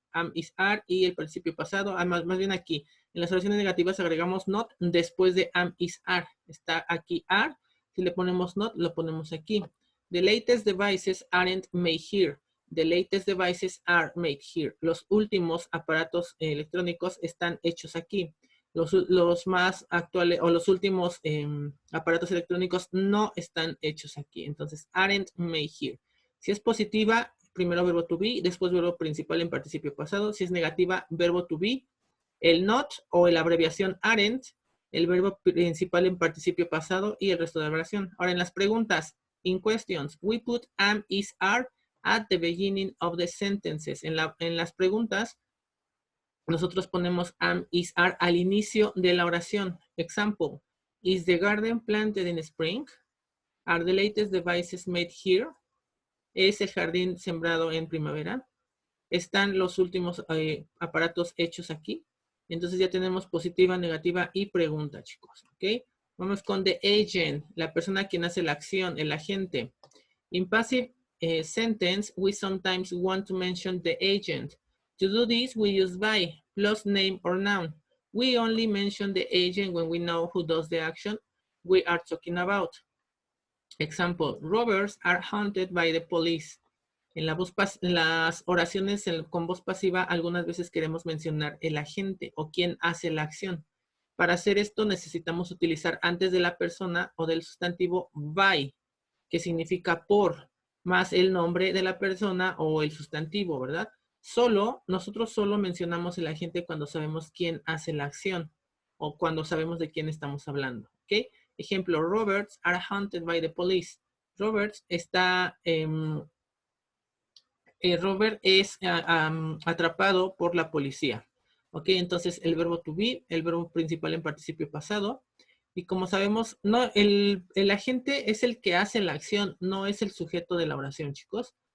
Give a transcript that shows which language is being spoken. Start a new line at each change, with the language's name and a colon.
Spanish: am, is, are y el participio pasado. Más bien aquí. En las oraciones negativas agregamos not después de am, is, are. Está aquí are. Si le ponemos not, lo ponemos aquí.
English: The latest devices aren't made here. The latest devices are made here.
Spanish: Los últimos aparatos electrónicos están hechos aquí. Los más actuales o los últimos aparatos electrónicos no están hechos aquí.
English: Entonces, aren't made here.
Spanish: Si es positiva, primero verbo to be, después verbo principal en participio pasado. Si es negativa, verbo to be, el not o la abreviación aren't, el verbo principal en participio pasado y el resto de la oración. Ahora, en las preguntas,
English: in questions, we put am, is, are at the beginning of the sentences.
Spanish: En las preguntas, nosotros ponemos am, is, are al inicio de la oración.
English: Example, is the garden planted in spring? Are the latest devices made here?
Spanish: ¿Es el jardín sembrado en primavera? ¿Están los últimos aparatos hechos aquí? Entonces ya tenemos positiva, negativa y pregunta, chicos. ¿Ok? Vamos con
English: the agent,
Spanish: la persona quien hace la acción, el agente.
English: In passive sentence, we sometimes want to mention the agent. To do this, we use by, plus name or noun. We only mention the agent when we know who does the action we are talking about. Example, robbers are hunted by the police.
Spanish: En las oraciones con voz pasiva, algunas veces queremos mencionar el agente o quien hace la acción. Para hacer esto necesitamos utilizar antes de la persona o del sustantivo by, que significa por, más el nombre de la persona o el sustantivo, ¿verdad? Nosotros solo mencionamos el agente cuando sabemos quién hace la acción o cuando sabemos de quién estamos hablando, ¿ok?
English: Ejemplo, robbers are hunted by the police.
Spanish: Roberts está... Robert es atrapado por la policía. Ok, entonces el verbo to be, el verbo principal en participio pasado. Y como sabemos, no, el agente es el que hace la acción, no es el sujeto de la oración, chicos.